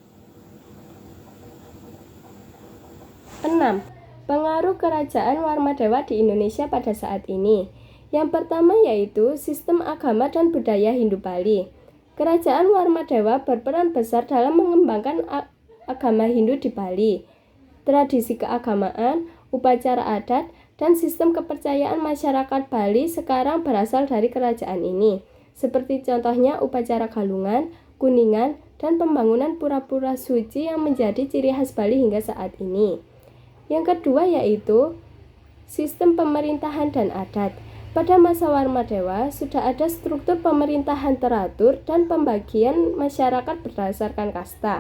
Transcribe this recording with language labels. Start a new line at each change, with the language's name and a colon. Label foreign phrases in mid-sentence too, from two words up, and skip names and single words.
Indonesian: 6. Pengaruh kerajaan Warmadewa di Indonesia pada saat ini. Yang pertama yaitu sistem agama dan budaya Hindu Bali. Kerajaan Warmadewa berperan besar dalam mengembangkan agama Hindu di Bali. Tradisi keagamaan, upacara adat, dan sistem kepercayaan masyarakat Bali sekarang berasal dari kerajaan ini. Seperti contohnya upacara galungan, kuningan, dan pembangunan pura-pura suci yang menjadi ciri khas Bali hingga saat ini. Yang kedua yaitu sistem pemerintahan dan adat. Pada masa Warmadewa sudah ada struktur pemerintahan teratur dan pembagian masyarakat berdasarkan kasta.